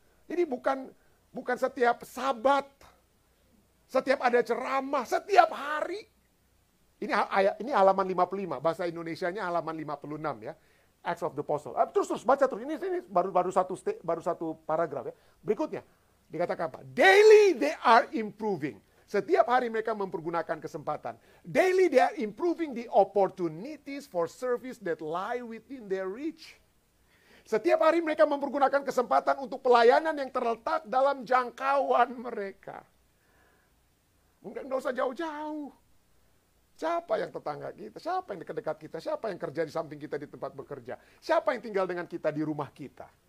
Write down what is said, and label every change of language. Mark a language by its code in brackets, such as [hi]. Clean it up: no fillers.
[id] Jadi bukan setiap Sabat, setiap ada ceramah, setiap hari. Ini halaman 55, bahasa Indonesianya halaman 56 ya. Acts of the Apostle. Terus baca terus. Ini baru satu paragraf ya. Berikutnya dikatakan apa? [en] Daily they are improving. [id] Setiap hari mereka mempergunakan kesempatan. [en] Daily they are improving the opportunities for service that lie within their reach. [id] Setiap hari mereka mempergunakan kesempatan untuk pelayanan yang terletak dalam jangkauan mereka. Enggak usah jauh-jauh. Siapa yang tetangga kita? Siapa yang dekat-dekat kita? Siapa yang kerja di samping kita di tempat bekerja? Siapa yang tinggal dengan kita di rumah kita?